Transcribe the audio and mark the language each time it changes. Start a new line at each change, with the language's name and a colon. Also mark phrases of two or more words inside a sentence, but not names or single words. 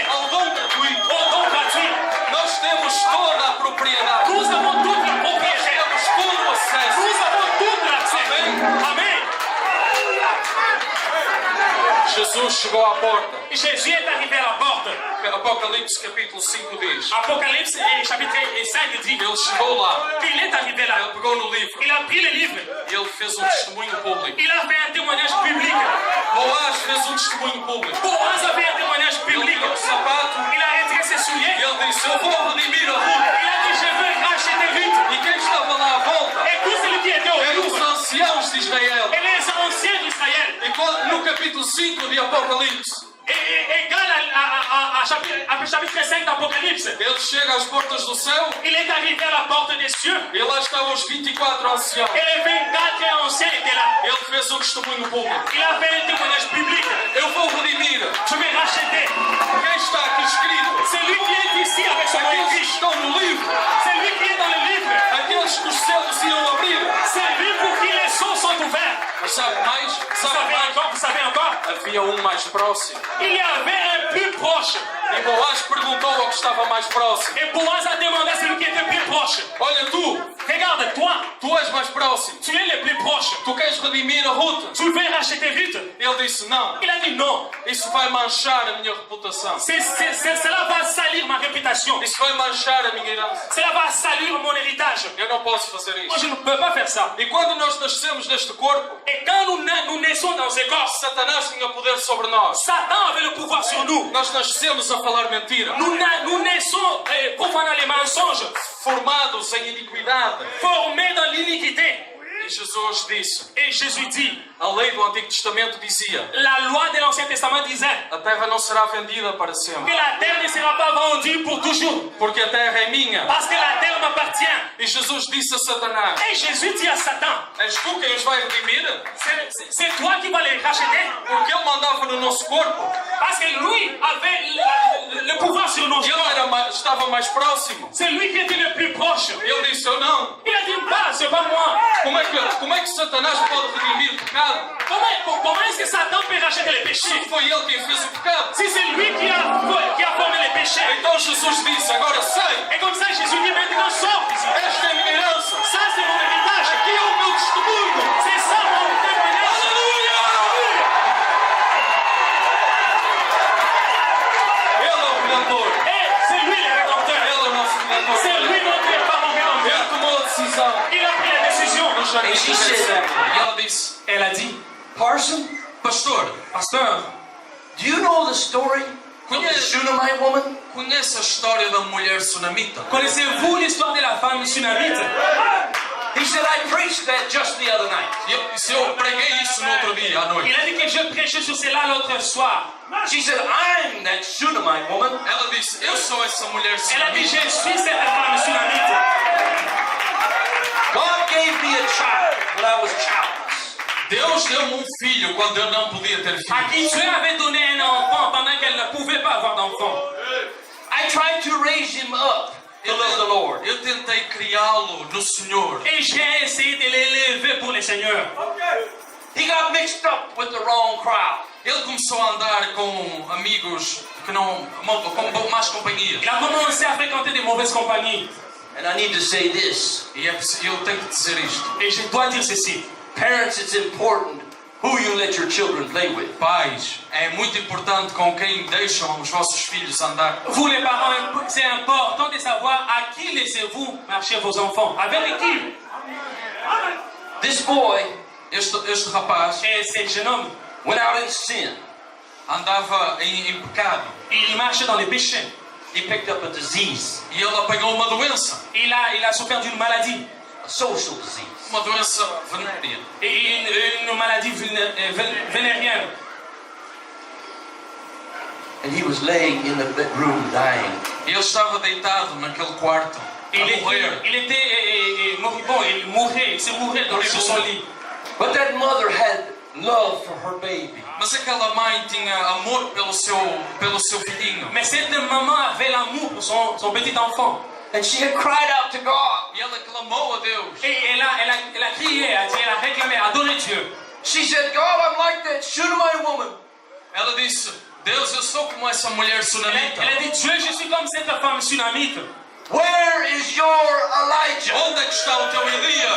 Portuguese: ao dom gratuito.
French: au don gratuit.
Portuguese: Nós temos toda a propriedade.
French: Nous avons toute la
Portuguese: Nós
French: propriété.
Portuguese: temos todo o acesso.
French: Nous avons tout l'accès. Amen.
Portuguese: Jesus chegou à porta.
French: Jésus est arrivé à la porte.
Portuguese: Apocalipse capítulo 5 diz.
French: Apocalypse chapitre 5 dit
Portuguese: Ele chegou lá.
French: qu'il est arrivé
Portuguese: Ele
French: là.
Portuguese: pegou no livro.
French: Il a pris le livre.
Portuguese: E ele fez testemunho público.
French: Il a fait un témoignage public.
Portuguese: Boaz fez testemunho público.
French: Boaz a fait un témoignage
Portuguese: Ele
French: public.
Portuguese: tirou o sapato
French: Il a retiré ses
Portuguese: e
French: souliers.
Portuguese: ele disse: Eu vou redimir a Ruth.
French: Il a dit, je veux racheter Ruth.
Portuguese: E quem estava lá à volta
French: Et tout celui qui était
Portuguese: eram
French: autour.
Portuguese: os anciãos de Israel.
French: Et les anciens d'Israël.
Portuguese: E no capítulo 5 de Apocalipse,
French: Égal à chapitre 5 d'Apocalypse.
Portuguese: Ele chega às portas do céu
French: Il est arrivé à la porte des cieux.
Portuguese: e lá estavam os 24 anciãos.
French: Et les 24 anciens étaient là.
Portuguese: Ele fez um testemunho público.
French: Il a fait un témoignage public.
Portuguese: Eu vou redimir
French: Je vais racheter.
Portuguese: quem está aqui escrito.
French: C'est lui qui est ici avec son nom
Portuguese: Aqueles que
French: écrit.
Portuguese: estão no livro.
French: C'est lui qui est dans le livre.
Portuguese: Aqueles que os céus iam abrir.
French: C'est lui pour qui les sceaux sont ouverts.
Portuguese: Mas sabe mais?
French: Vous savez encore?
Portuguese: Havia um mais próximo.
French: Il y avait un plus proche.
Portuguese: E Boaz perguntou ao que estava mais próximo.
French: Et Boaz a demandé à celui qui était plus proche.
Portuguese: Olha tu,
French: Regarde, toi,
Portuguese: tu és mais próximo.
French: tu es le plus proche.
Portuguese: Tu queres redimir a Ruth?
French: Tu veux racheter Ruth?
Portuguese: Ele disse não.
French: Il a dit non.
Portuguese: Isso vai manchar a minha reputação.
French: Cela va salir ma réputation.
Portuguese: Isso vai manchar a minha herança.
French: Cela va salir mon héritage.
Portuguese: Eu não posso fazer
French: Moi,
Portuguese: isso.
French: je ne peux pas faire ça.
Portuguese: E quando nós nascemos neste corpo,
French: Et quand nous naissons dans ce corps,
Portuguese: Satanás tinha poder sobre nós.
French: Satan avait le pouvoir sur nous.
Portuguese: Nós nascemos a falar mentira,
French: Nous naissons profanant les mensonges,
Portuguese: formados em iniquidade.
French: formés dans l'iniquité.
Portuguese: E Jesus disse,
French: Et Jésus dit,
Portuguese: a lei do Antigo Testamento dizia,
French: la loi de l'Ancien Testament disait
Portuguese: a terra não será vendida para sempre,
French: que la terre ne sera pas vendue pour toujours,
Portuguese: porque a terra é minha.
French: parce que la terre m'appartient.
Portuguese: E Jesus disse a Satanás,
French: Et Jésus dit à Satan,
Portuguese: és tu quem os vai redimir?
French: c'est toi qui vas les racheter,
Portuguese: Porque ele mandava no nosso corpo.
French: parce que lui avait le pouvoir sur nos
Portuguese: Ele
French: corps.
Portuguese: estava mais próximo.
French: C'est lui qui était le plus proche.
Portuguese: Ele disse, eu não.
French: Il a dit, pas, c'est pas moi.
Portuguese: Como é que Satanás pode redimir o pecado?
French: Comment est-ce que Satan peut racheter les péchés?
Portuguese: Se foi ele quem fez o pecado.
French: Si c'est lui qui a formé les péchés.
Portuguese: Então Jesus disse, agora sei,
French: Et comme ça, Jésus dit maintenant, sors d'ici.
Portuguese: esta é a minha herança.
French: Ça, c'est mon héritage.
Portuguese: Aqui é o meu testemunho.
French: C'est ça mon témoignage.
Portuguese: Aleluia! Ele é o Redentor.
French: Et c'est lui le rédempteur.
Portuguese: Ele é o nosso Redentor.
French: C'est lui notre parent rédempteur.
Portuguese: Ele tomou a decisão.
French: Il a pris la décision.
Portuguese: No jardim de Getsemane. E ela disse,
French: Elle a dit,
English: Parson,
Portuguese: pastor,
French: pasteur,
English: do you know the story of the Shunammite woman?
Portuguese: conhece a história da mulher sunamita?
French: connaissez-vous l'histoire de la femme sunamite?
English: He said, I preached that just the other night.
Portuguese: Eu preguei isso no outro dia, à noite.
French: Il a dit que je prêchais sur cela l'autre soir.
English: She said, I'm that Shunammite woman.
Portuguese: Ela disse, eu sou essa mulher
French: Elle a dit,
Portuguese: sunamita.
French: je suis cette femme sunamite.
English: God gave me a child when I was childless.
Portuguese: Deus deu-me um filho quando eu não podia ter
French: À
Portuguese: filho.
French: qui Dieu avait donné un enfant pendant qu'elle ne pouvait pas avoir d'enfant.
English: I tried to raise him up to love the Lord.
Portuguese: Eu tentei criá-lo no Senhor.
French: Et j'ai essayé de l'élever pour le Seigneur.
English: He got mixed up with the wrong crowd.
Portuguese: Ele começou a andar com amigos que não, com más companhia.
French: Il a commencé à fréquenter des mauvaises compagnies.
English: And I need to say this.
Portuguese: E eu tenho que dizer isto.
French: Et je dois dire ceci.
English: Parents, it's important who you let your children play with.
Portuguese: Pais, é muito importante com quem deixam os vossos filhos andar.
French: Vous les parents, c'est important de savoir à qui laissez-vous marcher vos enfants. Avec qui?
English: This boy
Portuguese: Este rapaz
French: Et ce jeune homme,
English: went out in sin.
Portuguese: andava em pecado.
French: il marche dans les péchés.
English: He picked up a disease,
Portuguese: E ele apanhou uma doença.
French: Il a souffert d'une maladie.
English: a social disease.
Portuguese: Uma doença venérea.
French: Et une maladie vénérienne.
English: And he was laying in the bedroom dying.
Portuguese: E ele estava deitado naquele quarto a morrer.
French: Il était moribond, il mourait, il se mourait sur son lit.
English: But that mother had love for her baby.
Portuguese: Mas aquela mãe tinha amor pelo seu filhinho.
French: Mais cette maman avait l'amour pour son petit enfant.
English: And she had cried out to God.
Portuguese: E ela clamou a Deus.
French: Et elle a crié à Dieu, elle a réclamé, adoré Dieu.
English: She said, God, I'm like that Shunammite woman.
Portuguese: Ela disse, Deus, eu sou como essa mulher sunamita.
French: Elle a dit, Dieu, je suis comme cette femme sunamite.
English: Where is your Elijah?
Portuguese: Onde é que está o teu Elias?